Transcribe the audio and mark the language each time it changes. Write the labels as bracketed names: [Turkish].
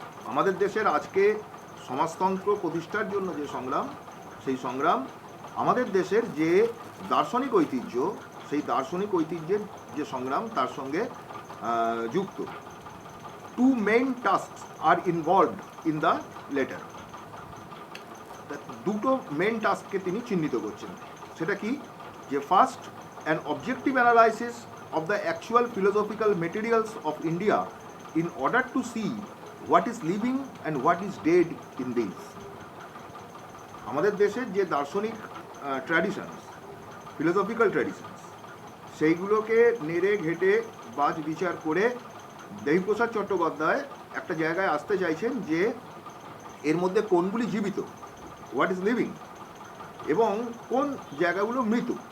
[Bangla] আমাদের দেশের আজকে সমাজতন্ত্র প্রতিষ্ঠার জন্য যে সংগ্রাম, সেই সংগ্রাম আমাদের দেশের যে দার্শনিক ঐতিহ্য, সেই দার্শনিক ঐতিহ্যের যে সংগ্রাম তার সঙ্গে যুক্ত। [English] Two main tasks are involved in the letter. [Bangla] দুটো মেইন টাস্ককে তিনি চিহ্নিত করছেন। সেটা কি? [English] যে first, an objective analysis of the actual philosophical materials of India in order to see what is living and what is dead in this. [Bangla] আমাদের দেশের যে দার্শনিক ট্র্যাডিশনস, ফিলোসফিক্যাল ট্র্যাডিশনস, সেইগুলোকে নেড়ে ঘেটে বাজ বিচার করে দেবীপ্রসাদ চট্টোপাধ্যায় একটা জায়গায় আসতে চাইছেন যে এর মধ্যে কোনগুলি জীবিত, [English] what is living, [Bangla] এবং কোন জায়গাগুলো মৃত।